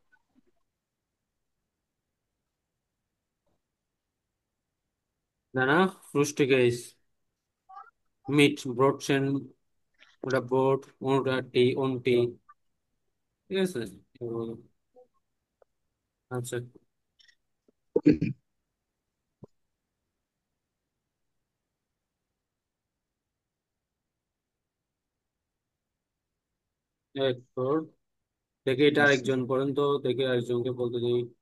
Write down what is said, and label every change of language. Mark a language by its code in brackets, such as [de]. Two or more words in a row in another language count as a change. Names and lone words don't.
[de] Danach frühstücke ich mit Brötchen oder Brot oder Tee und Tee। [bn] ঠিক আছে, এগুলো। আচ্ছা, এরপর দেখে এটা আরেকজন করেন তো, দেখে আরেকজনকে বলতে দিই।